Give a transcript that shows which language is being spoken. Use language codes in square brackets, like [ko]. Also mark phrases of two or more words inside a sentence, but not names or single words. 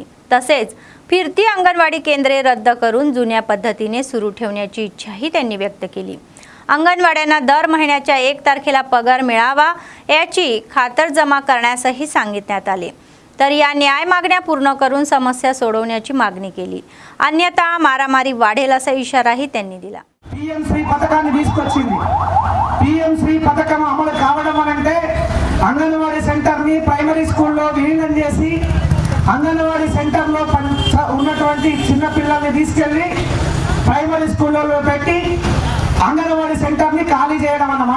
[mr] तसेच फिरती अंगणवाडी केंद्रे रद्द करून जुन्या पद्धतीने सुरू ठेवण्याची इच्छाही त्यांनी व्यक्त केली। अंगणवाड्यांना दर महिन्याच्या 1 तारखेला पगार मिळावा याची खातरजमा करण्यासही सांगितण्यात आले। तर या न्याय मागण्या पूर्ण करून समस्या सोडवण्याची मागणी केली, अन्यथा मारामारी वाढेल असा इशाराही त्यांनी दिला। [te] PM శ్రీ పథకాన్ని తీసుకొచ్చింది। PM శ్రీ పథకం అమలు కావడం అంటే అంగన్వాడీ సెంటర్ ని ప్రైమరీ స్కూల్లో విలీనం చేసి అంగన్వాడీ సెంటర్ లో ఉన్నటువంటి చిన్న పిల్లల్ని తీసుకెళ్లి ప్రైమరీ స్కూల్లో పెట్టి అంగన్వాడీ సెంటర్ ని ఖాళీ చేయడం అన్నమాట।